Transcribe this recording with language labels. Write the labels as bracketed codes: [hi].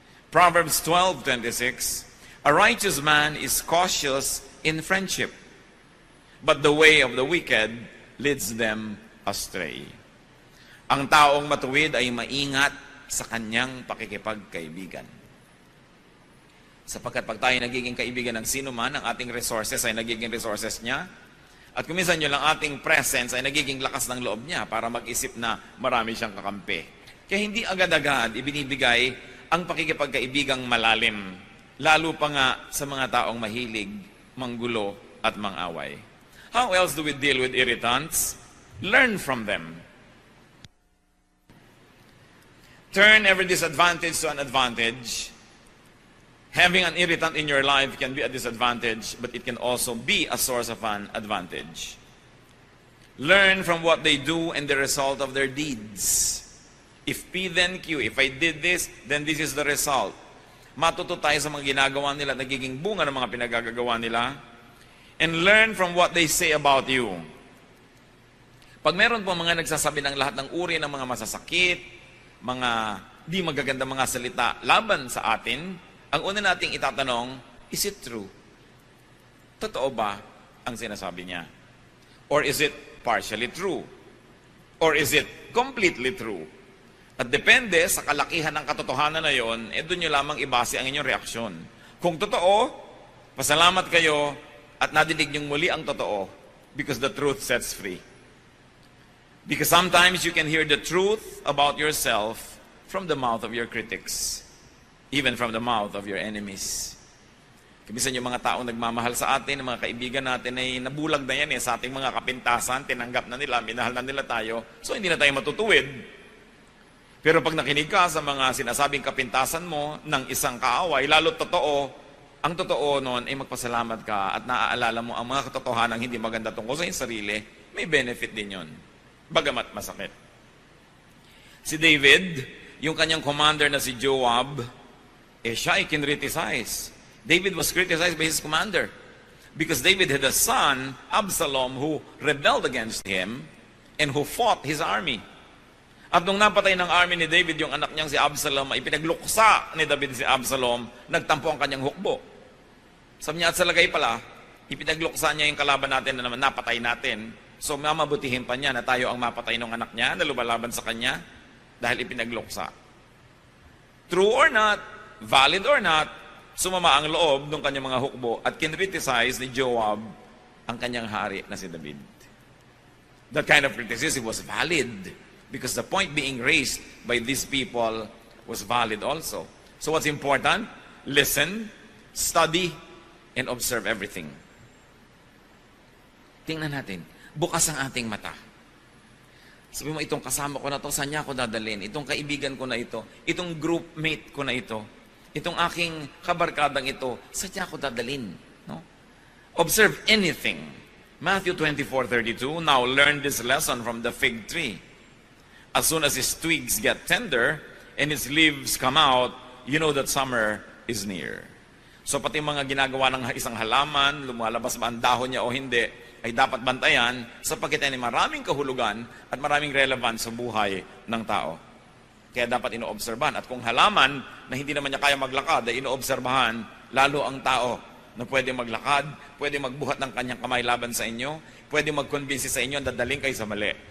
[en] Proverbs 12:26, a righteous man is cautious in friendship, but the way of the wicked leads them astray. [tl] Ang taong matuwid ay maingat sa kanyang pakikipagkaibigan. Sapagkat pag tayo nagiging kaibigan ng sino man, ang ating resources ay nagiging resources niya. At kuminsan yun lang ating presence ay nagiging lakas ng loob niya para mag-isip na marami siyang kakampi. Kaya hindi agad-agad ibinibigay ang pakikipagkaibigang malalim. Lalo pa nga sa mga taong mahilig, manggulo at mangaway. [en] How else do we deal with irritants? Learn from them. Turn every disadvantage to an advantage. Having an irritant in your life can be a disadvantage, but it can also be a source of an advantage. Learn from what they do and the result of their deeds. If P then Q, if I did this, then this is the result. [tl] Matuto tayo sa mga ginagawa nila, nagiging bunga ng mga pinagagagawa nila. [en] And learn from what they say about you. [tl] Pag meron po mga nagsasabi ng lahat ng uri ng mga masasakit, mga di magagandang mga salita laban sa atin, ang una nating itatanong, [en] is it true? [tl] Totoo ba ang sinasabi niya? [en] Or is it partially true? Or is it completely true? [tl] At depende sa kalakihan ng katotohanan na yon, doon nyo lamang ibase ang inyong reaksyon. Kung totoo, pasalamat kayo at nadinig nyong muli ang totoo [en] because the truth sets free. Because sometimes you can hear the truth about yourself from the mouth of your critics. Even from the mouth of your enemies. [tl] Kamisan yung mga taong nagmamahal sa atin, mga kaibigan natin ay nabulag na yan sa ating mga kapintasan, tinanggap na nila, minahal na nila tayo, so hindi na tayo matutuwid. Pero pag nakinig ka sa mga sinasabing kapintasan mo ng isang kaaway, lalo totoo, ang totoo noon ay magpasalamat ka at naaalala mo ang mga katotohanan hindi maganda tungkol sa iyong sarili, may benefit din yun. Bagamat masakit. Si David, yung kanyang commander na si Joab, siya ay kinriticize. [en] David was criticized by his commander because David had a son, Absalom, who rebelled against him and who fought his army. [tl] At nung napatay ng army ni David, yung anak niyang si Absalom, ay pinagluksa ni David si Absalom, nagtampo ang kanyang hukbo. Sabi niya, at sa lagay pala, ipinagluksa niya yung kalaban natin na naman napatay natin. So mamabutihin pa niya na tayo ang mapatay ng anak niya na lumalaban sa kanya dahil ipinagluksa. [en] True or not, valid or not, [tl] sumama ang loob ng kanyang mga hukbo at kinriticize ni Joab ang kanyang hari na si David. [en] That kind of criticism was valid because the point being raised by these people was valid also. So what's important? Listen, study, and observe everything. [tl] Tingnan natin, bukas ang ating mata. Sabi mo, itong kasama ko na to, saan niya ako dadalhin? Itong kaibigan ko na ito, itong groupmate ko na ito, itong aking kabarkadang ito, saan niya ako dadalhin? [en] No? Observe anything. Matthew 24:32, now learn this lesson from the fig tree. As soon as its twigs get tender and its leaves come out, you know that summer is near. [tl] So pati mga ginagawa ng isang halaman, lumalabas ba ang dahon niya o hindi, ay dapat bantayan sapagkat ay maraming kahulugan at maraming relevant sa buhay ng tao. Kaya dapat inoobserbahan. At kung halaman na hindi naman niya kaya maglakad, ay inoobserbahan lalo ang tao na pwede maglakad, pwede magbuhat ng kanyang kamay laban sa inyo, pwede mag-convince sa inyo na dadaling kayo sa mali.